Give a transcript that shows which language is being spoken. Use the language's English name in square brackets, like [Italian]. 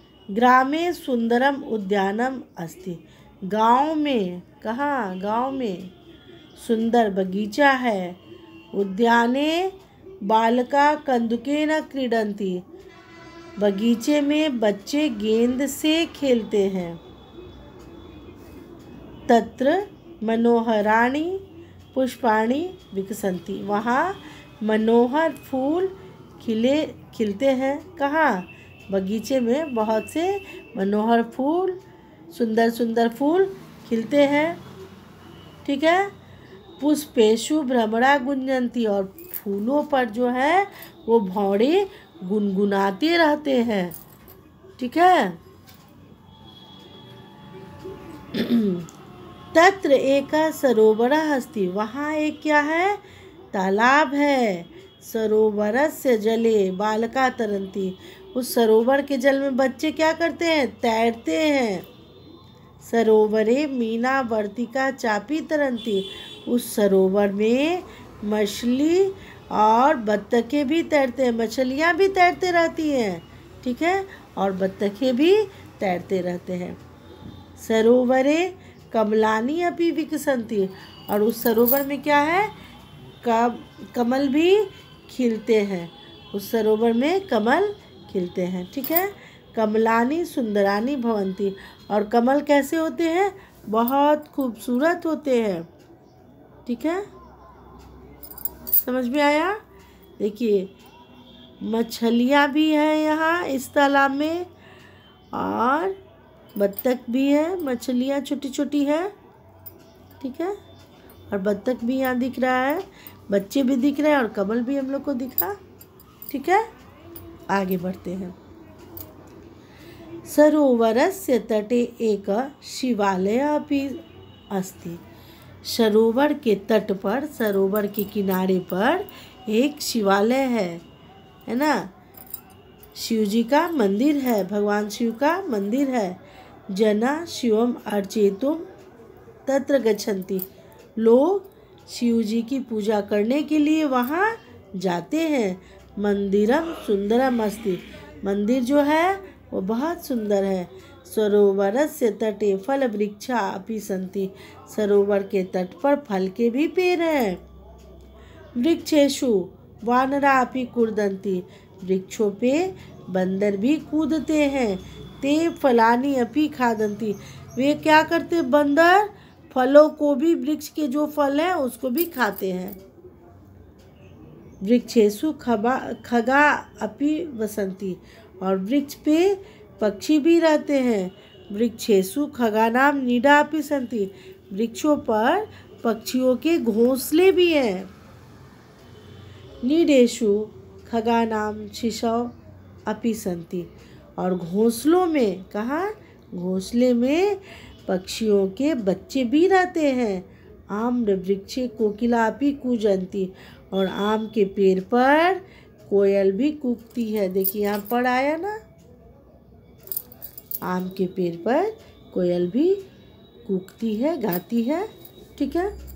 [Sanskrit] ग्रामे सुंदरम उद्यानम अस्ति। [Hindi] गांव में, कहाँ? गांव में सुंदर बगीचा है। [Sanskrit] उद्याने बालका कंदुकेन क्रीडन्ति। [Hindi] बगीचे में बच्चे गेंद से खेलते हैं। [Sanskrit] तत्र मनोहराणि पुष्पाणि विकसन्ति। [Hindi] वहाँ मनोहर फूल खिलते हैं। कहाँ? बगीचे में बहुत से मनोहर फूल, सुंदर सुंदर फूल खिलते हैं। ठीक है। [Sanskrit] पुष्पेषु भ्रमरा गुंजन्ति। [Hindi] और फूलों पर जो है वो भौरे गुनगुनाते रहते हैं। ठीक है। [Sanskrit] तत्र एक सरोवरः अस्ति। [Hindi] वहाँ एक क्या है? तालाब है। [Sanskrit] सरोवरस्य जले बालका तरन्ति। [Hindi] उस सरोवर के जल में बच्चे क्या करते हैं? तैरते हैं। [Sanskrit] सरोवरे मीना वर्तिका चापी तरन्ति। [Hindi] उस सरोवर में मछली और बत्तखें भी तैरते हैं। मछलियाँ भी तैरते रहती हैं। ठीक है। और बत्तखें भी तैरते रहते हैं। [Sanskrit] सरोवरे कमलानी अपि विकसन्ति। [Hindi] और उस सरोवर में क्या है? कमल भी खिलते हैं। उस सरोवर में कमल खिलते हैं। ठीक है। [Sanskrit] कमलानी सुंदरानी भवन्ति। [Hindi] और कमल कैसे होते हैं? बहुत खूबसूरत होते हैं। ठीक है। समझ में आया? देखिए मछलियाँ भी हैं यहाँ इस तालाब में और बत्तख भी है। मछलियाँ छोटी छोटी है। ठीक है। और बत्तख भी यहाँ दिख रहा है। बच्चे भी दिख रहे हैं और कमल भी हम लोग को दिखा। ठीक है। आगे बढ़ते हैं। [Sanskrit] सरोवरस्य तटे एक शिवालयः अपि अस्ति। [Hindi] सरोवर के तट पर, सरोवर के किनारे पर एक शिवालय है ना? शिव जी का मंदिर है। भगवान शिव का मंदिर है। [Sanskrit] जना शिवम अर्चेतुम तत्र गच्छन्ति। [Hindi] लोग शिव जी की पूजा करने के लिए वहाँ जाते हैं। [Sanskrit] मंदिरम सुंदरम अस्ति। [Hindi] मंदिर जो है वो बहुत सुंदर है। [Sanskrit] सरोवरस्य तटे फल वृक्षा अपि सन्ति। [Hindi] सरोवर के तट पर फल के भी पेड़ हैं। [Sanskrit] वृक्षेषु वानरा अपि कूर्दन्ति। [Hindi] वृक्षों पे बंदर भी कूदते हैं। [Sanskrit] ते फलानि अपि खादन्ति। [Hindi] वे क्या करते? बंदर फलों को भी, वृक्ष के जो फल हैं उसको भी खाते हैं। [Sanskrit] वृक्षेषु खगा अपि वसन्ति। [Hindi] और वृक्ष पे पक्षी भी रहते हैं। [Sanskrit] वृक्षेषु खगानाम नीडा अपि सन्ति। [Hindi] वृक्षों पर पक्षियों के घोंसले भी हैं। [Sanskrit] नीडेषु खगानाम शिशौ अपि सन्ति। [Hindi] और घोंसलों में, कहाँ? घोंसले में पक्षियों के बच्चे भी रहते हैं। [Sanskrit] आम्र वृक्षे कोकिला अपि कूजन्ति। [Hindi] और आम के पेड़ पर कोयल भी कूकती है। देखिए यहाँ पर आया ना, आम के पेड़ पर कोयल भी कूकती है, गाती है। ठीक है।